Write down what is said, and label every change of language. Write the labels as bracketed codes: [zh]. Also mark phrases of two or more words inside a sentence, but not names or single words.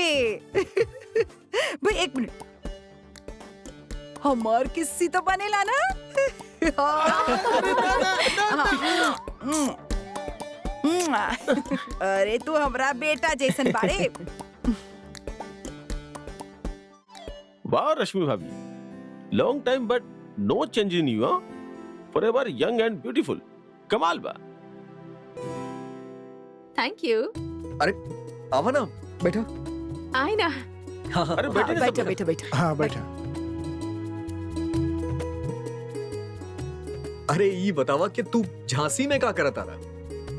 [bho] भाई एक मिनट, हमार किस्सी तो बनेला ना? अरे तू हमरा बेटा जैसन बाड़े। वाह रश्मि भाभी, [en] long time but no change in you. forever young and beautiful. [bho] कमाल बा। [en] thank you. [bho] आवा ना, बैठा। आए ना। हाँ हाँ। अरे बैठे ना सब बैठा लोग। बैठा बैठा। हाँ बैठा। अरे ये बतावा कि तू झांसी में का करत आ रहा?